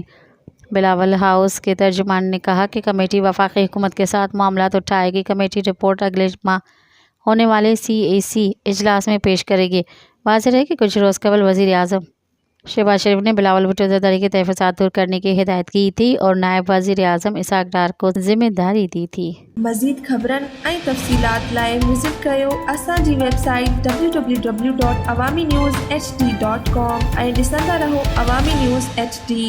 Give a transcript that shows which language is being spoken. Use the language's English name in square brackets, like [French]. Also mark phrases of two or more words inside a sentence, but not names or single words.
[Urdu] بلاول ہاؤس کے ترجمان نے کہا کہ کمیٹی وفاقی حکومت کے ساتھ معاملات اٹھائے گی۔ کمیٹی رپورٹ اگلے ماہ ہونے والے CAC اجلاس میں پیش کرے گی۔ واضح ہے کہ کچھ روز قبل وزیر اعظم شہباز شریف نے بلاول بھٹو زرداری کے تحفظات دور کرنے کی ہدایت کی تھی اور نائب وزیر اعظم اسحاق ڈار کو ذمہ داری دی تھی۔ [Sindhi] مزید خبرن ऐं तफ़सीलात लाइ विज़िट कयो असांजी वेबसाइट www.awamiNewsHD.com ऐं ॾिसंदा रहो अवामी न्यूज़ HD।